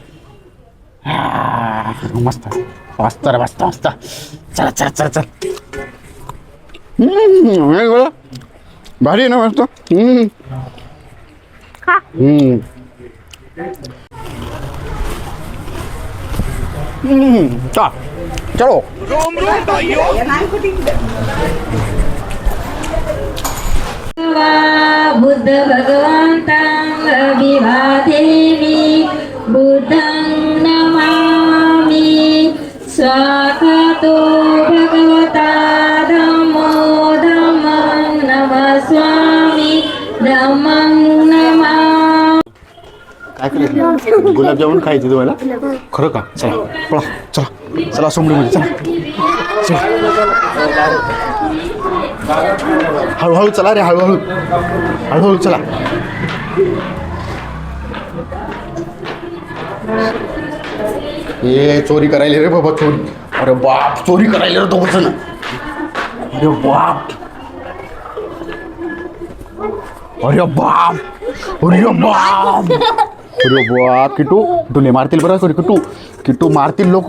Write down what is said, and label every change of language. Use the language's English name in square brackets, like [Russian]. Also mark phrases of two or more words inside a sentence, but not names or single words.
[Marathi] मस्त मस्त रे मस्त मस्त चला चला चला चल भारी आहे ना मस्त चलो [Pali] बुद्ध भगवन्तं अभिवादेमि बुद्धं नमामि स्वागतो भगवता धम्मो धम्मं नमस्वामि धम्मं नमामि. [Marathi] काय करायचं गुलाबजामुन खायचे तुम्हाला खरं का चला पळा चला चला सोमडीमध्ये चला चला हळूहळू चला रे हळूहळू हळूहळू चला ए चोरी करायला रे बाबा चोरी अरे बाप चोरी करायला रे दोघ जण अरे बाप अरे बाप अरे बाप अरे बा किटू तुले मारतील बरं सॉरी किटू मारतील लोक.